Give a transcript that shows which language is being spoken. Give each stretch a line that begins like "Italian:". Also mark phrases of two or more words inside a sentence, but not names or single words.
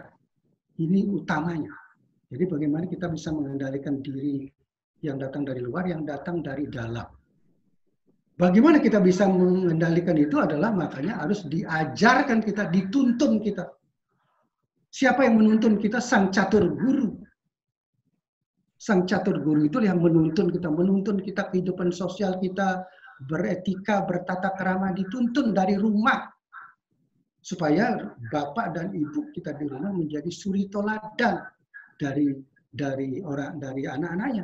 Indonesian: Ini utamanya. Jadi bagaimana kita bisa mengendalikan diri yang datang dari luar, yang datang dari dalam. Bagaimana kita bisa mengendalikan itu adalah makanya harus diajarkan kita, dituntun kita. Siapa yang menuntun kita? Sang catur guru. Sang catur guru itu yang menuntun kita kehidupan sosial kita, beretika, bertata krama, dituntun dari rumah. Supaya bapak dan ibu kita di rumah menjadi suri toladan dari anak-anaknya.